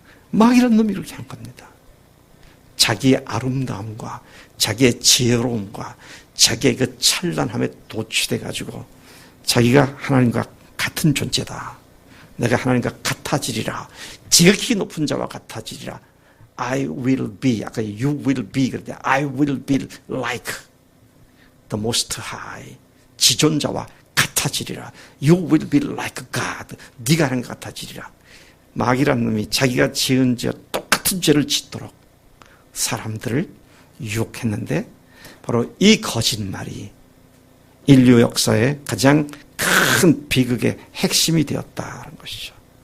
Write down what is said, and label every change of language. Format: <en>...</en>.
<ko>마귀라는 놈이 이렇게 한 겁니다. 자기의 아름다움과 자기의 지혜로움과 자기의 그 찬란함에 도취돼가지고 자기가 하나님과 같은 존재다. 내가 하나님과 같아지리라. 지극히 높은 자와 같아지리라.</ko> <en>I will be, 아까 you will be 그런데 I will be like the most high.</en> <ko>지존자와 같아지리라.</ko> <en>You will be like God.</en> <ko>네가 하나님과 같아지리라. 마귀라는 놈이 자기가 지은 죄 똑같은 죄를 짓도록 사람들을 유혹했는데 바로 이 거짓말이 인류 역사의 가장 큰 비극의 핵심이 되었다는 것이죠.</ko>